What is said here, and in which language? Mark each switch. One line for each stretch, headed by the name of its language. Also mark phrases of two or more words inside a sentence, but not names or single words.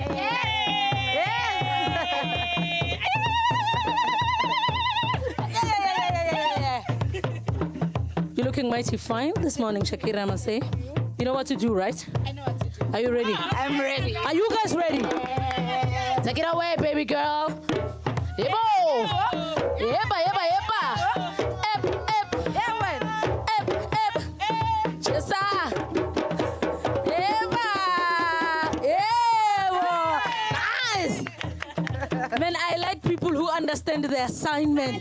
English: You're looking mighty fine this morning, Shakira, I must say. You know what to do, right? I know what to do. Are you ready? I'm ready. Are you guys ready? Take it away, baby girl.
Zulu: Yebo! Yeba, yeba, yeba! Ep, ep, ep, ep! Chesa! Yeba! Yebo!
English: Nice! Man, I like people who understand the assignment.